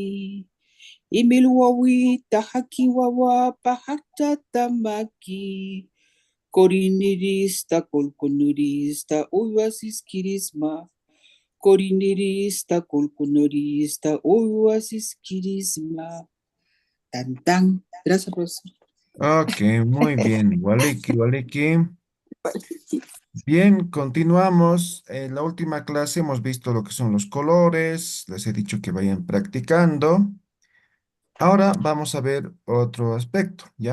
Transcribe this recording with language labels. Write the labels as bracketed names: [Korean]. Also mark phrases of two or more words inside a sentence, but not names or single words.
[Aymara] Imil wawita, haki wawa, pahaktatamaki. Korinirista, kolkonurista, uywasiskirisma. Korinirista, kolkonurista, uywasiskirisma. [Spanish] Tan tan. Gracias, profesor. Ok, muy bien. [Aymara] Waliki, waliki. [Spanish] Bien, continuamos. En la última clase hemos visto lo que son los colores. Les he dicho que vayan practicando. Ahora vamos a ver otro aspecto, ¿ya?